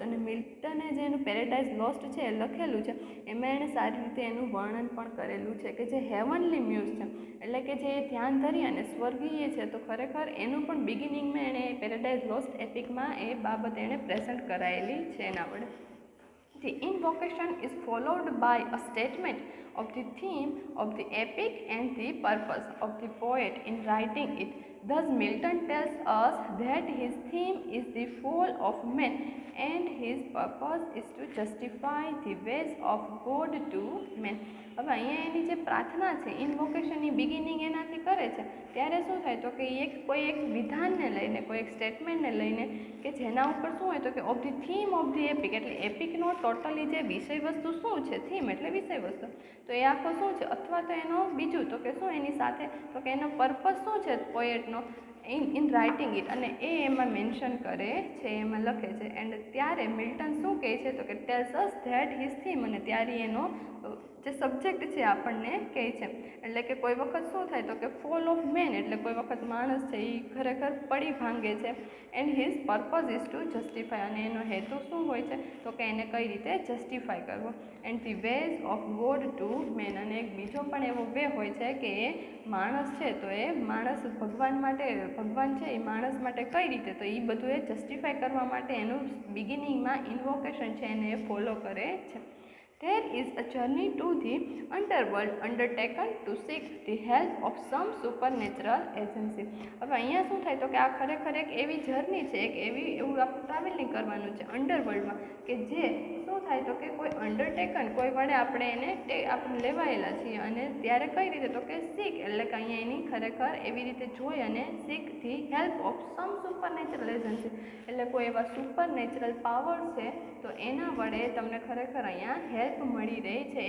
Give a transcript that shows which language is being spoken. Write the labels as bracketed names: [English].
[Gujarati] અને મિલ્ટને જે એનું પેરેડાઇઝ લોસ્ટ છે એ લખેલું છે એમાં એણે સારી રીતે એનું વર્ણન પણ કરેલું છે કે જે હેવનલી મ્યુઝ છે એટલે કે જે ધ્યાન ધરી અને સ્વર્ગીય છે તો ખરેખર એનું પણ બિગિનિંગમાં એણે પેરેડાઇઝ લોસ્ટ એપિકમાં એ બાબત એણે પ્રેઝન્ટ કરાયેલી છે એના વડે. [English] The invocation is followed by a statement of the theme of the epic and the purpose of the poet in writing it. Thus Milton tells us that his theme is the fall of man and his purpose is to justify the ways of God to man. [Gujarati] હવે અહીંયા એની જે પ્રાર્થના છે ઇન્વોકેશનની beginning એનાથી કરે છે ત્યારે શું થાય તો કે કોઈ એક વિધાનને લઈને, કોઈ એક સ્ટેટમેન્ટને લઈને કે જેના ઉપર શું હોય તો કે [English] of the theme of the epic [Gujarati] એટલે એપિકનો ટોટલી જે વિષય વસ્તુ શું છે, થીમ એટલે વિષય વસ્તુ, તો એ આખો શું છે અથવા તો એનો બીજું તો કે શું એની સાથે તો કે એનો પર્પસ શું છે પોએટનો [English] in writing it, [Gujarati] અને એ એમાં મેન્શન કરે છે, એમાં લખે છે. એન્ડ ત્યારે મિલ્ટન શું કહે છે તો કે [English] tells us that his theme, [Gujarati] અને ત્યારે એનો જે સબ્જેક્ટ છે આપણને કહે છે. એટલે કે કોઈ વખત શું થાય તો કે ફોલ ઓફ મેન એટલે કોઈ વખત માણસ છે એ ખરેખર પડી ભાંગે છે. [English] and his purpose is to justify, [Gujarati] અને એનો હેતુ શું હોય છે તો કે એને કઈ રીતે જસ્ટિફાય કરવો. [English] and the ways of God to man, [Gujarati] અને એક બીજો પણ એવો વે હોય છે કે એ માણસ છે તો એ માણસ ભગવાન છે એ માણસ માટે કઈ રીતે, તો એ બધું એ જસ્ટિફાય કરવા માટે એનું બિગિનિંગમાં ઇન્વોકેશન છે એને એ ફોલો કરે છે. [English] There is a journey to the underworld undertaken to seek the help of some supernatural agency. [Gujarati] હવે અહીંયા શું થાય તો કે આ ખરેખર એક એવી જર્ની છે, એવું આપણે ટ્રાવેલિંગ કરવાનું છે અંડરવર્લ્ડમાં કે જે શું થાય તો કે કોઈ અંડરટેકન કોઈ વડે આપણે લેવાયેલા છીએ, અને ત્યારે કઈ રીતે તો કે સીક એટલે કે અહીંયા એની ખરેખર એવી રીતે જોઈ અને [English] seek the help of some supernatural agency [Gujarati] એટલે કોઈ એવા સુપરનેચરલ પાવર છે તો એના વડે તમને ખરેખર અહીંયા હેલ્પ મળી રહી છે.